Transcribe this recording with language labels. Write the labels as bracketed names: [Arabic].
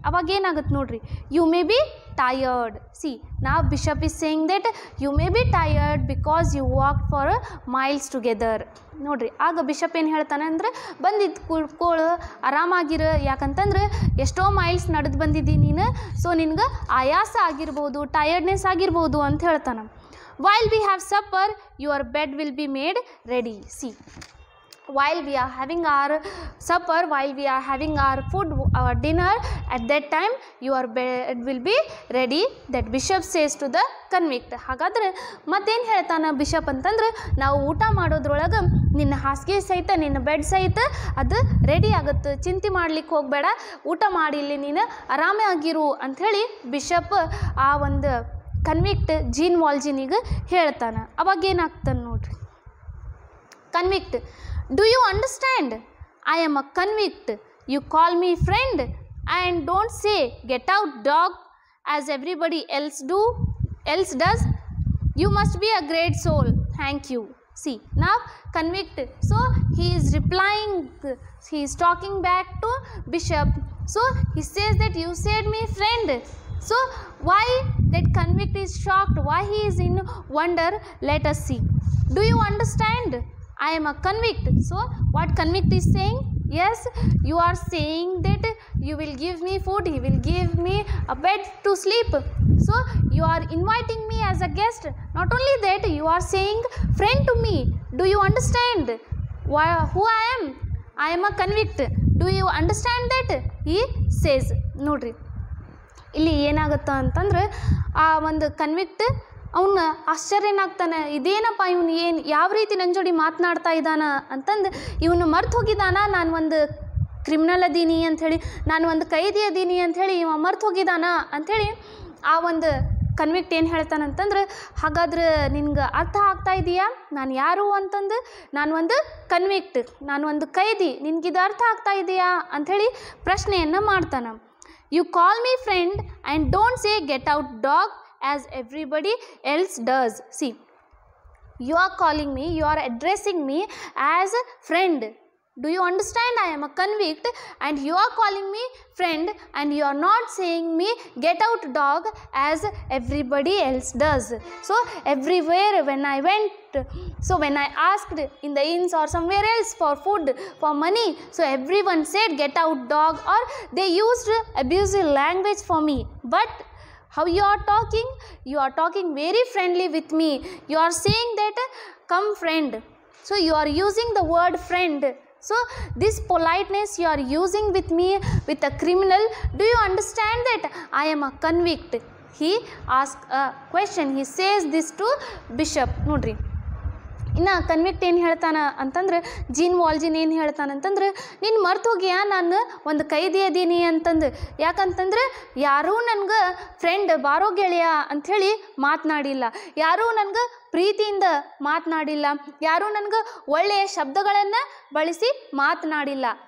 [Kannada] ಅವಾಗ ಏನಾಗುತ್ತೆ ನೋಡ್ರಿ, [English] You may be tired. See, ನಾವು bishop is saying that you may be tired because you walk for miles together. [Kannada] ನೋಡ್ರಿ, ಆಗ bishop ಏನು ಹೇಳ್ತಾನೆ ಅಂದರೆ, ಬಂದಿದ್ದು ಕೂತ್ಕೊಳ್ಳು, ಆರಾಮಾಗಿರು, ಯಾಕಂತಂದ್ರೆ ಎಷ್ಟೋ ಮೈಲ್ಸ್ ನಡೆದು ಬಂದಿದ್ದೀನಿ ನೀನು, ಸೊ ನಿನ್ಗೆ ಆಯಾಸ ಆಗಿರ್ಬೋದು, ಟಯರ್ಡ್ನೆಸ್ ಆಗಿರ್ಬೋದು ಅಂತ ಹೇಳ್ತಾನೆ. [English] While we have supper, your bed will be made ready. See, while we are having our supper, while we are having our food, our dinner, at that time your bed will be ready, that bishop says to the convict. [Kannada] ಹಾಗಾದ್ರೆ ಮತ್ತೇನು ಹೇಳ್ತಾನೆ bishop ಅಂತಂದ್ರೆ, ನಾವು ಊಟ ಮಾಡೋದ್ರೊಳಗೆ ನಿನ್ನ ಹಾಸಿಗೆ ಸಹಿತ, ನಿನ್ನ ಬೆಡ್ ಸಹಿತ ಅದು ರೆಡಿ ಆಗುತ್ತೆ, ಚಿಂತೆ ಮಾಡ್ಲಿಕ್ಕೆ ಹೋಗಬೇಡ, ಊಟ ಮಾಡಿ ಇಲ್ಲಿ ನೀನು ಆರಾಮಾಗಿರು ಅಂಥೇಳಿ ಬಿಷಪ್ ಆ ಒಂದು ಕನ್ವಿಕ್ಟ್ ಜೀನ್ ವಾಲ್ಜಿನಿಗೆ ಹೇಳ್ತಾನೆ. ಅವಾಗ ಏನಾಗ್ತಾನೆ ನೋಡ್ರಿ, [English] Convict, do you understand, I am a convict, you call me friend and don't say get out dog as everybody else does, you must be a great soul, thank you. See, now convict. So he is replying, he is talking back to bishop. So he says that you said me friend. So why that convict is shocked, why he is in wonder, let us see. Do you understand? I am a convict. So what convict is saying? Yes, you are saying that you will give me food, he will give me a bed to sleep. So you are inviting me as a guest. Not only that, you are saying friend to me. Do you understand who I am? I am a convict. Do you understand that? He says. [Kannada] ನೋಡ್ರಿ ಇಲ್ಲಿ ಏನಾಗುತ್ತೆ ಅಂತಂದ್ರೆ ಆ ಒಂದು convict ಅವನ್ನ ಆಶ್ಚರ್ಯನಾಗ್ತಾನೆ. ಇದೇನಪ್ಪ ಇವನು ಏನು ಯಾವ ರೀತಿ ನನ್ನ ಜೋಡಿ ಮಾತನಾಡ್ತಾ ಇದ್ದಾನ ಅಂತಂದು ಇವನು ಮರ್ತು ಹೋಗಿದ್ದಾನ, ನಾನು ಒಂದು ಕ್ರಿಮಿನಲ್ ಅದೀನಿ ಅಂಥೇಳಿ, ನಾನು ಒಂದು ಕೈದಿ ಅದೀನಿ ಅಂಥೇಳಿ ಇವ ಮರ್ತು ಹೋಗಿದ್ದಾನ ಅಂಥೇಳಿ ಆ ಒಂದು ಕನ್ವಿಕ್ಟ್ ಏನು ಹೇಳ್ತಾನಂತಂದ್ರೆ, ಹಾಗಾದ್ರೆ ನಿನ್ಗೆ ಅರ್ಥ ಆಗ್ತಾ ಇದೆಯಾ ನಾನು ಯಾರು ಅಂತಂದು? ನಾನು ಒಂದು ಕನ್ವಿಕ್ಟ್, ನಾನು ಒಂದು ಕೈದಿ, ನಿನ್ಗಿದು ಅರ್ಥ ಆಗ್ತಾ ಇದೆಯಾ ಅಂಥೇಳಿ ಪ್ರಶ್ನೆಯನ್ನು ಮಾಡ್ತಾನೆ. [English] You call me friend and don't say get out dog as everybody else does. See, you are calling me, you are addressing me as a friend. Do you understand? I am a convict and you are calling me friend and you are not saying me get out dog as everybody else does. So everywhere when I went, so when I asked in the inns or somewhere else for food, for money, so everyone said get out dog, or they used abusive language for me. But how you are talking? You are talking very friendly with me. You are saying that come friend. So you are using the word friend. So this politeness you are using with me, with a criminal. Do you understand that I am a convict? He asked a question. He says this to bishop. Nodri. [Kannada] ಇನ್ನು convict ಏನು ಹೇಳ್ತಾನೆ ಅಂತಂದ್ರೆ, gene ವಾಲ್ಜಿನ್ ಏನು ಹೇಳ್ತಾನಂತಂದ್ರೆ, ನೀನು ಮರ್ತು ಹೋಗಿಯಾ ನಾನು ಒಂದು ಕೈದಿ ಅದೀನಿ ಅಂತಂದು. ಯಾಕಂತಂದ್ರೆ ಯಾರೂ ನನಗೆ ಫ್ರೆಂಡ್ ಬಾರೋ ಗೆಳೆಯ ಅಂಥೇಳಿ ಮಾತನಾಡಿಲ್ಲ, ಯಾರೂ ನನಗೆ ಪ್ರೀತಿಯಿಂದ ಮಾತನಾಡಿಲ್ಲ, ಯಾರೂ ನನಗೆ ಒಳ್ಳೆಯ ಶಬ್ದಗಳನ್ನು ಬಳಸಿ ಮಾತನಾಡಿಲ್ಲ.